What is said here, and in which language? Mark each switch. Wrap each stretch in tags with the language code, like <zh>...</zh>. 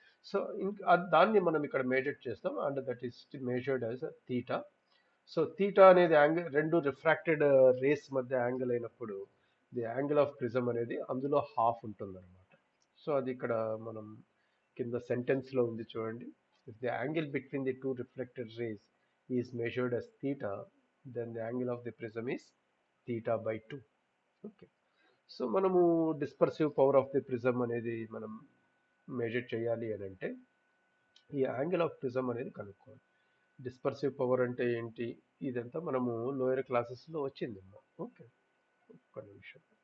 <te>So దాన్ని మనం ఇక్కడ మేజర్ చేస్తాం</te> <en>And that is measured as theta.</en> <te>So theta అనేది యాంగిల్, రెండు రిఫ్రాక్టెడ్ రేస్ మధ్య యాంగిల్ అయినప్పుడు ది యాంగిల్ ఆఫ్ ప్రిజం అనేది అందులో హాఫ్ ఉంటుంది అనమాట. సో అది ఇక్కడ మనం కింద సెంటెన్స్లో ఉంది చూడండి.</te> <en>if the angle between the two reflected rays is</en> <te>measured</te> <en>as theta, then the angle of the prism is theta by 2. Okay.</en> <te>So మనము dispersive power of the prism అనేది మనం మెజర్ చేయాలి అని అంటే ఈ యాంగిల్ ఆఫ్ ప్రిజం అనేది కనుక్కోవాలి. Dispersive power అంటే ఏంటి, ఇదంతా మనము లోయర్ క్లాసెస్లో వచ్చింది. ఓకే. ఒక్క నిమిషం.</te>